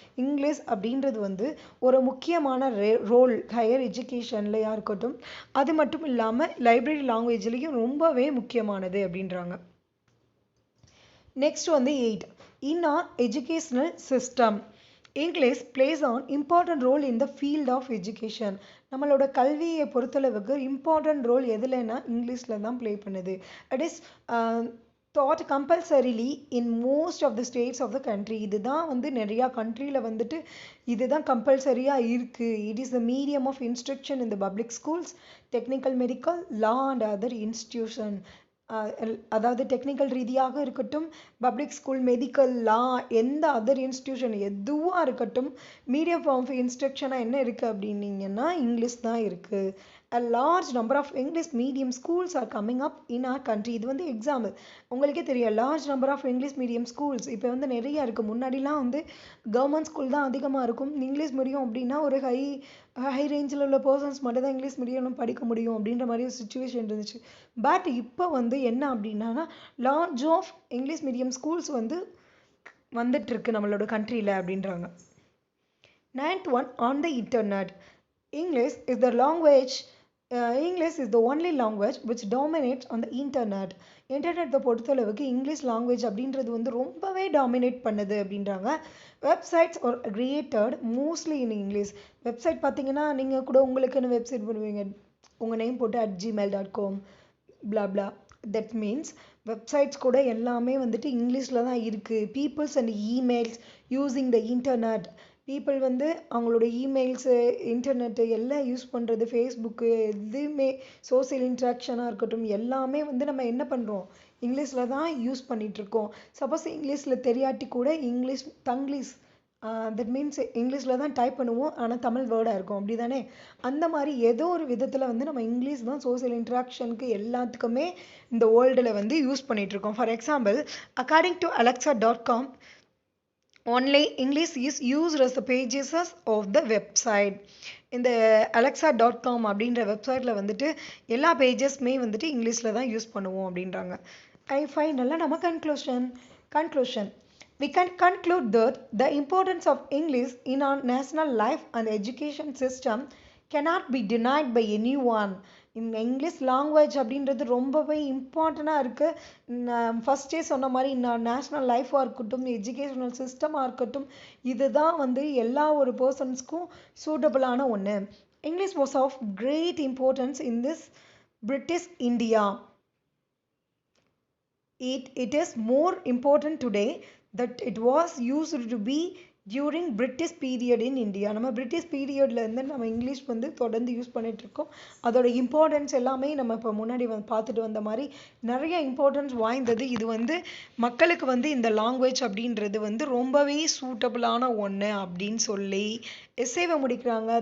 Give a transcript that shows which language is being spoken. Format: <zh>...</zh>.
<ta>English அப்படின்றது வந்து ஒரு முக்கியமான ரோல் ஹையர் எஜுகேஷன்லையாக இருக்கட்டும், அது மட்டும் இல்லாமல் லைப்ரரி லாங்குவேஜ்லேயும் ரொம்பவே முக்கியமானது அப்படின்றாங்க.</ta> <en>Next வந்து 8, in our educational system English plays an important role in the field of education.</en> <ta>நம்மளோட கல்வியை பொறுத்தளவுக்கு இம்பார்ட்டன்ட் ரோல் எதுலன்னா இங்கிலீஷில் தான் ப்ளே பண்ணுது.</ta> <en>It is taught compulsorily in most of the states of the country.</en> <ta>இதுதான் வந்து நிறையா கண்ட்ரியில் வந்துட்டு இதுதான் கம்பல்சரியாக இருக்குது.</ta> <en>It is the medium of instruction in the public schools, technical, medical, law and other institution.</en> <ta>அதாவது டெக்னிக்கல் ரீதியாக இருக்கட்டும், பப்ளிக் ஸ்கூல், மெடிக்கல், லா, எந்த அதர் இன்ஸ்டிடியூஷன் எதுவாக இருக்கட்டும், மீடியம் ஆஃப் இன்ஸ்ட்ரக்ஷனாக என்ன இருக்குது அப்படின்னீங்கன்னா இங்கிலீஷ் தான் இருக்குது.</ta> <en>a large number of English medium schools are coming up in our country.</en> <ta>இது வந்து எக்ஸாம்பிள் உங்களுக்கே தெரியும்</ta> <en>large number of English medium schools</en> <ta>இப்போ வந்து நிறைய இருக்கு. முன்னாடிலாம் வந்து கவர்மெண்ட் ஸ்கூல் தான் அதிகமாக இருக்கும். இங்கிலீஷ் மீடியம் அப்படின்னா ஒரு ஹை ரேஞ்சில் உள்ள பர்சன்ஸ் மட்டும் தான் இங்கிலீஷ் மீடியம் படிக்க முடியும் அப்படின்ற மாதிரி ஒரு சுச்சுவேஷன் இருந்துச்சு. பட் இப்போ வந்து என்ன அப்படின்னா large of English medium schools வந்து வந்துட்டு இருக்கு நம்மளோட கண்ட்ரியில் அப்படின்றாங்க.</ta> <en>9th one, on the internet. English is the language. English is the only language which dominates on the internet.</en> <ta>இன்டர்நெட்டை பொறுத்தளவுக்கு இங்கிலீஷ் லாங்குவேஜ் அப்படின்றது வந்து ரொம்பவே டாமினேட் பண்ணுது அப்படின்றாங்க.</ta> <en>Websites are created mostly in English.</en> <ta>Website பார்த்தீங்கன்னா நீங்கள் கூட உங்களுக்குன்னு வெப்சைட் பண்ணுவீங்க, உங்கள் நேம் போட்டு @gmail.com blah</ta> <en>that means</en> <ta>websites கூட எல்லாமே வந்துட்டு இங்கிலீஷில் தான் இருக்குது. Peoples and emails using the internet. People வந்து அவங்களோட இமெயில்ஸு இன்டர்நெட்டு எல்லாம் யூஸ் பண்ணுறது, ஃபேஸ்புக்கு எதுவுமே சோசியல் இன்ட்ராக்ஷனாக இருக்கட்டும் எல்லாமே வந்து நம்ம என்ன பண்ணுறோம் இங்கிலீஷில் தான் யூஸ் பண்ணிகிட்ருக்கோம். சப்போஸ் இங்கிலீஷில் தெரியாட்டி கூட தங்கிலீஷ் தட் மீன்ஸ் இங்கிலீஷில் தான் டைப் பண்ணுவோம், ஆனால் தமிழ் வேர்டாக இருக்கும் அப்படி தானே. அந்த மாதிரி ஏதோ ஒரு விதத்தில் வந்து நம்ம இங்கிலீஷ் தான் சோசியல் இன்ட்ராக்ஷனுக்கு எல்லாத்துக்குமே இந்த வேர்ல்டில் வந்து யூஸ் பண்ணிகிட்ருக்கோம்.</ta> <en>For example, according to alexa.com, only English is used as the pages of the website.</en> <ta>இந்த alexa.com அப்படின்ற வெப்சைட்டில் வந்துட்டு எல்லா பேஜஸ்மே வந்துட்டு இங்கிலீஷில் தான் யூஸ் பண்ணுவோம் அப்படின்றாங்க. ஃபைனலாக நம்ம conclusion</ta> <en>we can conclude that the importance of English in our national life and education system cannot be denied by anyone.</en> <ta>இந்த இங்கிலீஷ் லாங்குவேஜ் அப்படின்றது ரொம்பவே இம்பார்ட்டண்ட்டாக இருக்குது. ஃபஸ்ட்டே சொன்ன மாதிரி நேஷ்னல் லைஃபாக இருக்கட்டும், எஜுகேஷனல் சிஸ்டமாக இருக்கட்டும், இதுதான் வந்து எல்லா ஒரு பர்சன்ஸ்க்கும் சூட்டபிளான ஒன்று.</ta> <en>English was of great importance in this British India. It is more important today that it was used to be during British period in India.</en> <ta>நம்ம பிரிட்டிஷ் பீரியட்லேருந்து நம்ம இங்கிலீஷ் வந்து தொடர்ந்து யூஸ் பண்ணிகிட்ருக்கோம். அதோட இம்பார்ட்டன்ஸ் எல்லாமே நம்ம இப்போ முன்னாடி பார்த்துட்டு வந்த மாதிரி நிறைய இம்பார்ட்டன்ஸ் வாய்ந்தது. இது வந்து மக்களுக்கு வந்து இந்த லாங்குவேஜ் அப்படின்றது வந்து ரொம்பவே சூட்டபிளான ஒன்று அப்படின்னு சொல்லி எஸ்ஏவை முடிக்கிறாங்க.</ta>